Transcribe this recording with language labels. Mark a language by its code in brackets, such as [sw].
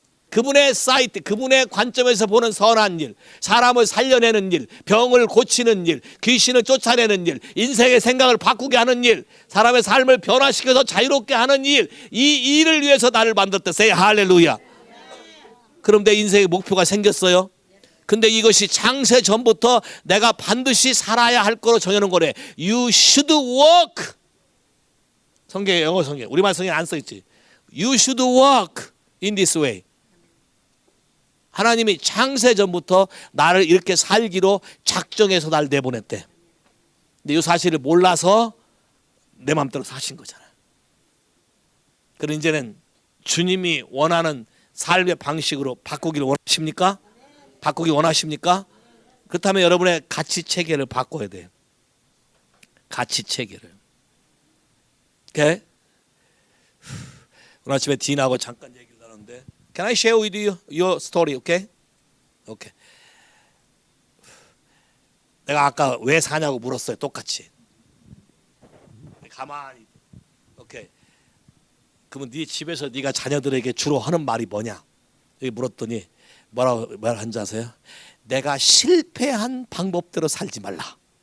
[ko] 그분의 사이트, 그분의 관점에서 보는 선한 일, 사람을 살려내는 일, 병을 고치는 일, 귀신을 쫓아내는 일, 인생의 생각을 바꾸게 하는 일, 사람의 삶을 변화시켜서 자유롭게 하는 일, 이 일을 위해서 나를 만들었다. Say 할렐루야. 그럼 내 인생의 목표가 생겼어요. 근데 이것이 창세 전부터 내가 반드시 살아야 할 거로 정해놓은 거래. [en] You should walk. [ko] 성경에 영어 성경, 우리말 성경에 안 써있지. [en] You should walk in this way. [ko] 하나님이 창세 전부터 나를 이렇게 살기로 작정해서 날 내보냈대. 근데 이 사실을 몰라서 내 마음대로 사신 거잖아요. 그럼 이제는 주님이 원하는 삶의 방식으로 바꾸기를 원하십니까? 바꾸기 원하십니까? 그렇다면 여러분의 가치 체계를 바꿔야 돼요. 가치 체계를. 오케이? 오늘 아침에 딘하고 잠깐 얘기를 나눴는데 [en] Can I share with you your story? Okay? Okay. [ko] 내가 아까 왜 사냐고 물었어요. 똑같이. 가만히. 오케이. 그러면 네 집에서 네가 자녀들에게 주로 하는 말이 뭐냐? 여기 물었더니 뭐라고 말한지 아세요? 내가 실패한 방법대로 살지 말라.